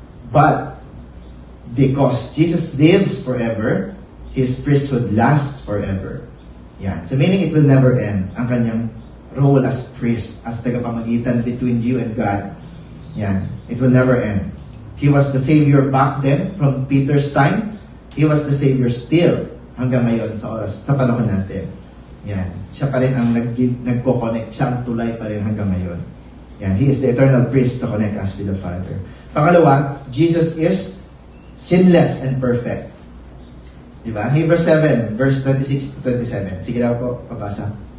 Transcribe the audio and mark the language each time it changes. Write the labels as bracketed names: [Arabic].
[English] But because Jesus lives forever, his priesthood lasts forever. Yan. So meaning it will never end [Filipino] ang kanyang [English] role as priest, as tagapamagitan between you and God. Yan. It will never end. He was the Savior back then from Peter's time. He was the Savior still [Filipino] hanggang ngayon sa oras, sa panahon natin. [English] Yan. [Filipino] Siya pa rin ang nagko-connect. Siya ang tulay pa rin hanggang ngayon. Yan. [English] He is the eternal priest to connect us with the Father. Pangalawa, Jesus is sinless and perfect. [Filipino] Diba? Hebrews 7, verse 26 to 27. Sige daw po, pabasa.